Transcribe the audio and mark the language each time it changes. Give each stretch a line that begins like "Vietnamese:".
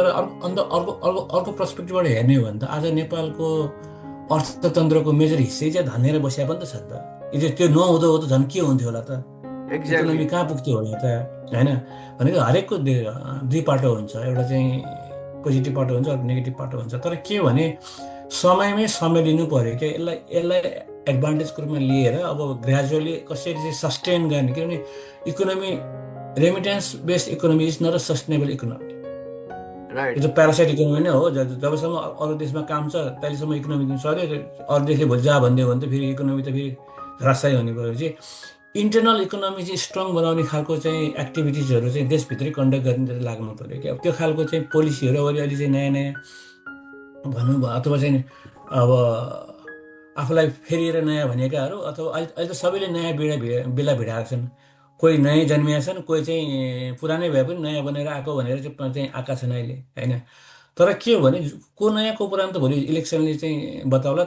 Nepali: तर अन्त अर्को अर्को अर्को पर्सपेक्टिभबाट हेर्ने हो भने त आज नेपालको अर्थतन्त्रको मेजर हिस्सै चाहिँ धनेर बसिया पनि त छ नि त। त्यो नहुँदो हो त झन् के हुन्थ्यो होला त,
English: Exactly.
Nepali: इकोनोमी कहाँ पुग्थ्यो होला त होइन। भनेको हरेकको दुई पाटो हुन्छ, एउटा चाहिँ पोजिटिभ पाटो हुन्छ, अर्को नेगेटिभ पाटो हुन्छ। तर के भने समयमै समय लिनु पऱ्यो क्या। यसलाई यसलाई एडभान्टेजको रूपमा लिएर अब ग्रेजुअली कसरी चाहिँ सस्टेन गर्ने, किनभने
English: Economy remittance based economy is not a sustainable economy.
Nepali: यो
English: Right.
Nepali: त प्यारासाइट इकोनोमी नै हो। जबसम्म अरू देशमा काम छ तहिलेसम्म इकोनोमी सर्यो, अरू देशले भोलि जा भनिदियो भने त फेरि इकोनोमी त फेरि धराशायी हुने भएपछि इन्टरनल इकोनोमी चाहिँ स्ट्रङ बनाउने खालको चाहिँ एक्टिभिटिजहरू चाहिँ देशभित्रै कन्डक्ट गर्ने लाग्नु पऱ्यो क्या। अब त्यो खालको चाहिँ पोलिसीहरू अहिले अहिले चाहिँ नयाँ नयाँ भनौँ अथवा चाहिँ अब आफूलाई फेरिएर नयाँ भनेकाहरू, अथवा अहिले अहिले त सबैले नयाँ बेला भिडाएका छन्। कोही नयाँ जन्मिया छन्, कोही चाहिँ पुरानै भए पनि नयाँ बनेर आएको भनेर चाहिँ आएका छन् अहिले होइन। तर के हो भने को नयाँ को पुरानो त भोलि इलेक्सनले चाहिँ बताउला।